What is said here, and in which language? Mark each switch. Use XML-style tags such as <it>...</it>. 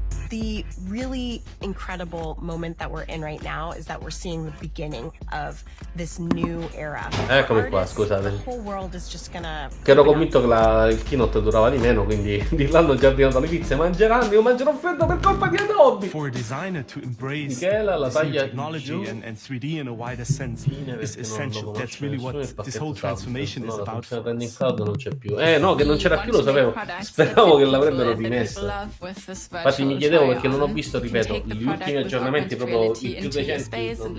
<en>The really incredible moment that we're in right now is that we're seeing the beginning of this new era.</en> <it>Eccomi qua, scusate.</it> <en>The whole world is just gonna...</en> <it>Che ero convinto che il keynote durava di meno, quindi di là hanno già ordinato le pizze, mangeranno, io mangerò freddo per colpa di Adobe.</it> <en>For a designer to embrace</en> <it>Michela, la taglia</it> <en>technology and 3D in a wider sense is essential. That's really what this whole transformation is about.</en> <it>Il rendering cloud non c'è più. No, che non c'era più, lo sapevo. Speravo che l'avrebbero rimessa. Infatti mi chiedevo perché non ho visto, ripeto, gli ultimi aggiornamenti proprio i più recenti.</it>